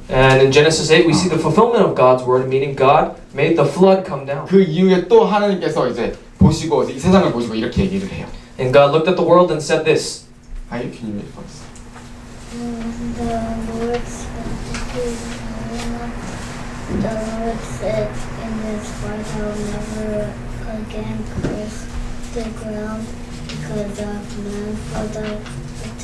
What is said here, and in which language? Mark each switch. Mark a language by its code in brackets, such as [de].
[en] And in Genesis 8 we see the fulfillment of God's word, meaning God made the flood come down. [ko] 그 이후에 또 하나님께서 이제 보시고 이 세상을 보시고 이렇게 얘기를 해요. [en] And God looked at the world and said this. Can you read for us? The Lord said in His word, I will never again curse the ground because of man, for the